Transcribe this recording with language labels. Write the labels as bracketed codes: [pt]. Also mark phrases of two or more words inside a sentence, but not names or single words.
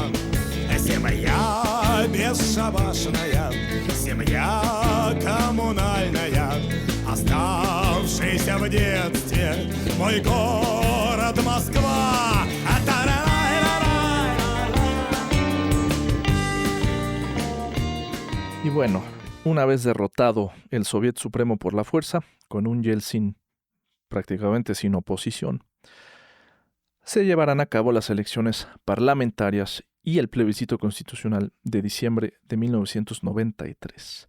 [ru] Семья бесшабашная, семья коммунальная, оставшийся в детстве мой город Москва. [es] Y bueno, una vez derrotado el Soviet Supremo por la fuerza, con un Yeltsin prácticamente sin oposición, se llevarán a cabo las elecciones parlamentarias y el plebiscito constitucional de diciembre de 1993.